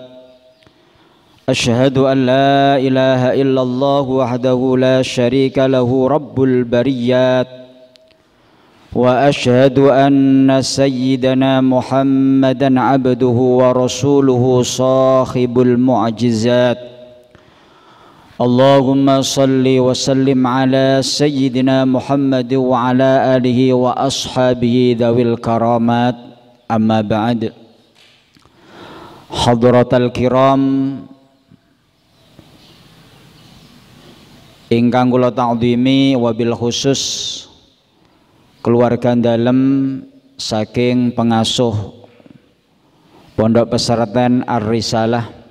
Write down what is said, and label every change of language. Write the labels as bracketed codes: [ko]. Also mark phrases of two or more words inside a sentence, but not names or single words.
[ar] أشهد أن لا إله إلا الله وحده لا شريك له رب البريات وأشهد أن سيدنا محمدا عبده ورسوله صاحب المعجزات. اللهم صل وسلم على سيدنا محمد وعلى آله وأصحابه ذوي الكرامات. أما بعد. حضرات الكرام [jv] ingkang kula ta'dhimi, [ar] وبالخصوص [jv] keluarga dalem saking pengasuh Pondok Pesantren Ar-Risalah,